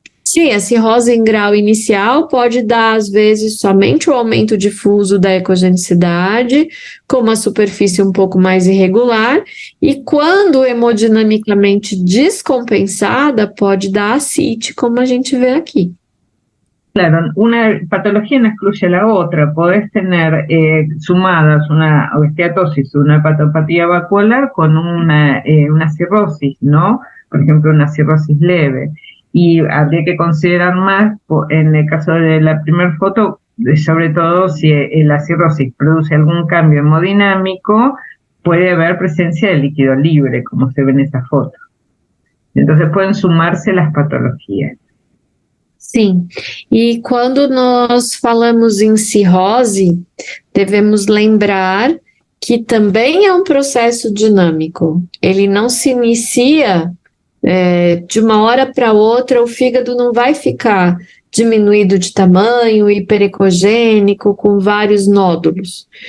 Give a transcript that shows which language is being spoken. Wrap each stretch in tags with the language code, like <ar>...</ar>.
<pt>Sim, a cirrose em grau inicial pode dar, às vezes, somente o aumento difuso da ecogenicidade, com uma superfície um pouco mais irregular, e quando hemodinamicamente descompensada, pode dar ascite, como a gente vê aqui.</pt> <es>Claro, una patología no excluye a la otra. Podés tener sumadas una esteatosis, una hepatopatía vacuolar con una cirrosis, ¿no? Por ejemplo, una cirrosis leve. Y habría que considerar más, en el caso de la primera foto, sobre todo si la cirrosis produce algún cambio hemodinámico, puede haber presencia de líquido libre, como se ve en esa foto. Entonces pueden sumarse las patologías.</es> <pt>Sim, e quando nós falamos em cirrose, devemos lembrar que também é um processo dinâmico. Ele não se inicia de uma hora para outra, o fígado não vai ficar diminuído de tamanho, hiperecogênico, com vários nódulos.</pt>